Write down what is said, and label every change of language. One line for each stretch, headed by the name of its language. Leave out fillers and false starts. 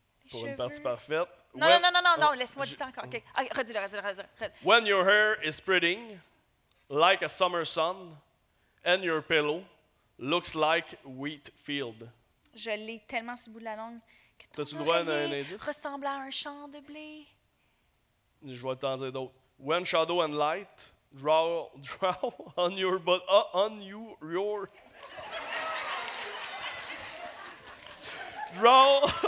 French: Pour une partie parfaite. Non, laisse-moi du temps encore. Okay. Redis-le.
English: When your hair is spreading like a summer sun and your pillow looks like wheat field.
French: Je l'ai tellement sur le bout de la langue que t'as-tu le droit à un indice? Ressemble à un champ de blé. Je vais t'en dire d'autres.
English: When shadow and light draw on your draw.